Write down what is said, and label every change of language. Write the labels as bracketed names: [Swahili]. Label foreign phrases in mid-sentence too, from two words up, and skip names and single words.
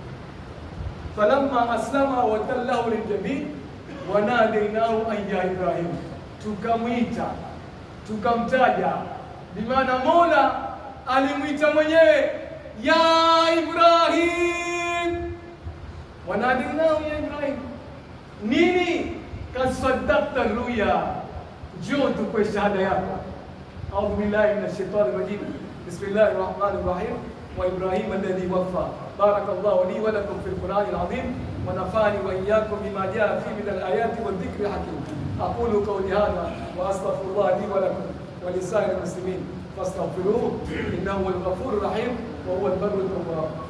[Arabic] فلما أسلما وتله للجبين وناديناه أن يا إبراهيم, [Swahili] tukamwita, tukamtaja, bimaana Mola alimwita mwenyewe ya Ibrahim, [Arabic] وناديناه يا إبراهيم. [Swahili] Nini? [Arabic] قد صدقت الرؤيا, [Swahili] njoo tukwe shahada yako. [Arabic] أعوذ بالله من الشيطان الرجيم. بسم الله الرحمن الرحيم. وإبراهيم الذي وفى. بارك الله لي ولكم في القرآن العظيم ونفعني وإياكم بما جاء فيه من الآيات والذكر الحكيم. أقول قولي هذا وأستغفر الله لي ولكم ولسائر المسلمين فاستغفروه إنه هو الغفور الرحيم وهو البر التواب.